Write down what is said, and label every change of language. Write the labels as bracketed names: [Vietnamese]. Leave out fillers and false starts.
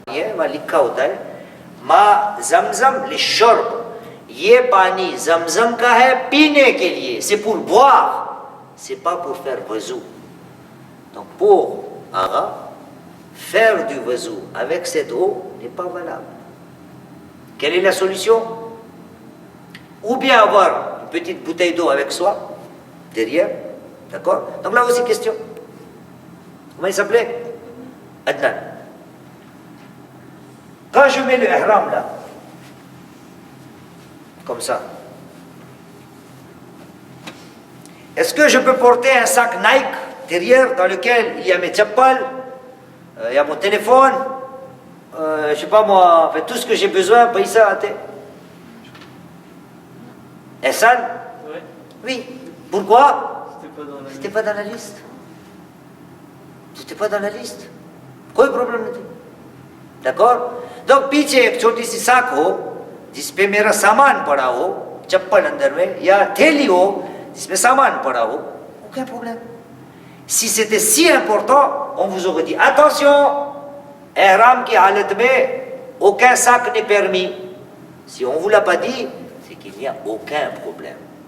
[Hindi] ये वहाँ लिखा होता है, [Arabic] मा zamzam les shorb. [Hindi] ये पानी zamzam का है पीने के लिए, [French] c'est pour boire. c'est pas pour faire wazou. Donc pour Ara, faire du wazou avec cette eau n'est pas valable. Quelle est la solution? Ou bien avoir une petite bouteille d'eau avec soi, derrière, d'accord? Donc là aussi question. Comment il s'appelait? Adnan. Quand je mets le ihram là, comme ça, est-ce que je peux porter un sac Nike derrière dans lequel il y a mes tchappals, il y a mon téléphone, je sais pas moi, en fait, tout ce que j'ai besoin, paye ça à terre? Hassan? Ouais, Oui. Pourquoi? c'était pas dans la C'était pas dans la liste. C'était pas dans la liste. [Hindi] कोई problem नहीं थी. [French] d'accord? [Hindi] donc पीछे एक छोटी सी साक हो जिसपे मेरा सामान पड़ा हो, चप्पल अंदर में, या थैली हो जिसमें सामान पड़ा हो, [French] aucun problème. Si c'était si important, on vous aurait dit attention, ihram [Hindi] की हालत में [French] aucun sac n'est permis. Si on vous l'a pas dit, c'est qu'il n'y a aucun problème.